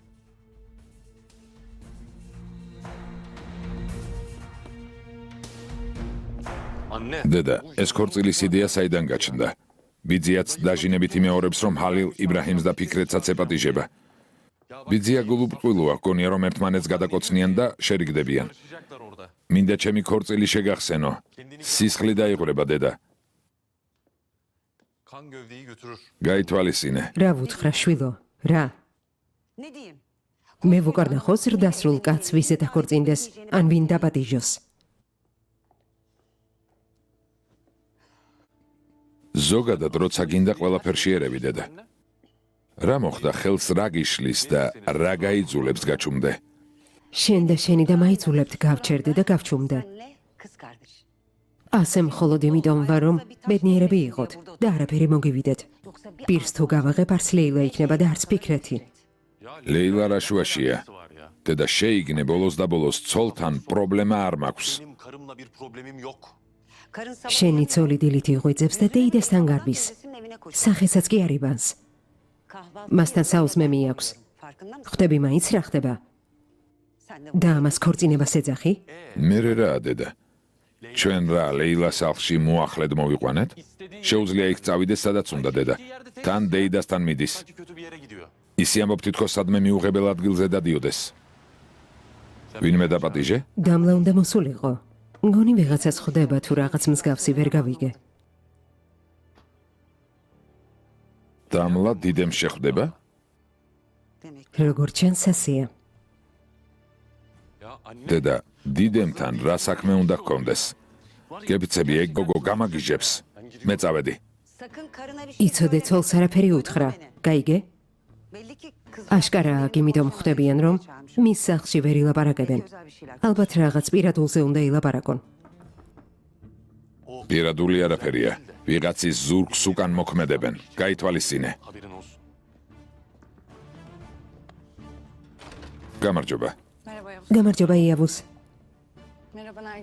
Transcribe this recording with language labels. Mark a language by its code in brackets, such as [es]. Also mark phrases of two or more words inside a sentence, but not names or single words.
[ka] დედა, ეს ქორწილის იდეა საიდან გაჩნდა? ბიძიაც დაჟინებით იმეორებს რომ ხალილ იბრაჰიმს და ფიქრეთსაც ეპატიჟება. ბიძია გულუბრყვილოა, გონია რომ ერთმანეთს გადაკოცნიან და შერიგდებიან. მინდა ჩემი ქორწილი შეგახსენო. სისხლი დაიყურება დედა. [tr] kan gövdeyi götürür. [ka] გაითვალისწინე. რა ვუთხრა შვილო? რა? [tr] Ne diyeyim? [ka] მე ვუკარნახო ზრდასრულ კაცს ვიზე დაქორწინდეს, ან ვინ დაპატიჟოს. ზოგადად როცა გინდა ყველაფერში ერევი დედა. რა მოხდა ხელს რა გიშლის და რა გაიძულებს გაჩუმდე? შენ და შენი და მაიძულებთ გავჩერდე და გავჩუმდე. [tr] Senle kız kardeş. [ka] ასე მხოლოდ იმიტომ ვარ, რომ ბედნიერები იყოთ და არაფერი მოგივიდეთ. [tr] Yoksa bir [ka] პირს თუ გავაღებ, არც ლეილა იქნება და არც ფიქრეთი. ლეილა რაშუაშია. [tr] Var ya. [ka] დედა შეიგნე ბოლოს და ბოლოს ცოლთან პრობლემა არ მაქვს. [tr] Benim karımla bir problemim yok. karın sabah [ka] შენი ცოლი დილით იღვიძებს და დეიდასთან გარბის. [tr] teyzesinin evine koşuyor. [ka] სახესაც კი არიბანს. [tr] Kahvaltı [ka] მასთან საუზმემი აქვს. [tr] farkında mısın? [ka] ხვდები მაინც რა ხდება? [tr] Sen de [ka] და ამას ქორწინებას ეძახი? მე რა დედა? ჩვენ რა ლეილას სახლში მოახლედ მოვიყვანეთ? შეუძლია იქ წავიდეს სადაც უნდა დედა. თან დეიდასთან მიდის. [tr] Sanki kötü bir yere gidiyor. [ka] ისი ამბობ თითქოს სადმე მიუღებელ ადგილზე დადიოდეს. ვინმე დაპატიჟე? დამლა უნდა მოსულიყო. მგონი ვიღაცას ხვდება თუ რაღაც მსგავსი ვერ გავიგე. დამლა დიდემ შეხვდება? [tr] demek [ka] როგორც ჩანს ასეა. [tr] Ya anne [ka] დედა, დიდემთან რა საქმე უნდა გქონდეს? გებიცები ეგ გოგო გამაგიჟებს. მე წავედი. [tr] sakın karına bir şey [ka] იცოდე ცოლს არაფერი უთხრა. გაიგე? [tr] belli ki kız [ka] აშკარაა, იმიტომ ხვდებიან, რომ მის სახლში ვერ ილაპარაკებენ. [tr] özel bir şeyler. [ka] ალბათ რაღაც პირადულზე უნდა ილაპარაკონ. პირადული არაფერია. ვიღაცის ზურგს უკან მოქმედებენ. გაითვალისწინე. [tr] haberin olsun. [ka] გამარჯობა. [tr] Merhaba Yavuz. [ka] გამარჯობა იავუს. [tr] Merhaba Nergis.